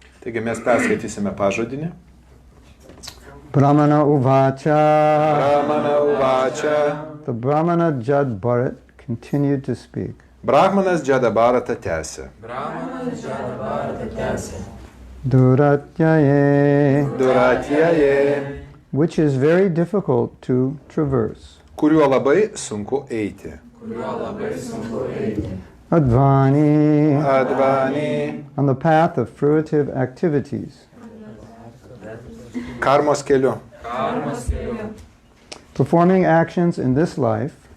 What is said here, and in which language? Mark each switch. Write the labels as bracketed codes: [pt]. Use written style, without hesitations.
[lt] Taigi mes perskaitysime pažodinį. [sa] Brahmana uvacha. Brahmana uvacha. [en] The Brahmana Jad Bharat continued to speak. [lt] Brahmanas Džadabaratą tęsė. [sa] Duratyaye, Duratyaye, [en] which is very difficult to traverse. [lt] kuriuo labai sunku eiti. [sa] Advani, Advani, [en] on the path of fruitive activities. [lt] karmos keliu. [en] Performing actions in this life,